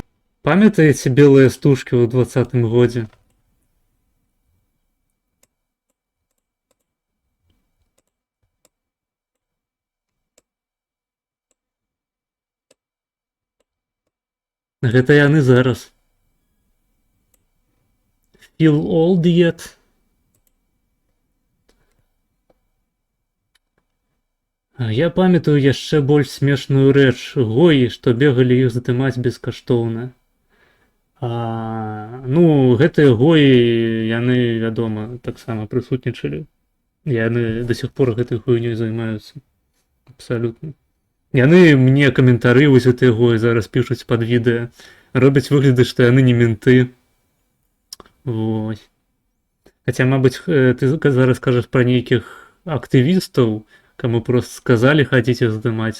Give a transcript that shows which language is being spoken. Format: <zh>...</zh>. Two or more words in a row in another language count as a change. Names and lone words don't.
<be>Памятаеце белыя стужкі ў 20-м годзе? Гэта яны зараз.</be> <en>Feel old yet?</en> <be>Я памятаю яшчэ больш смешную рэч. Гоі, што бегалі іх здымаць бескаштоўна. Ну, гэтыя гоі, яны, вядома, таксама прысутнічалі. Яны да сих пор гэтай хуйнёй займаюцца. Абсалютна. Яны мне каментары вось гэтыя гоі зараз пішуць пад відэа. Робяць выгляды, што яны не менты. Вось. Хаця, мабыць, ты зараз кажаш пра нейкіх актывістаў, каму просто сказалі хадзіце здымаць.</be>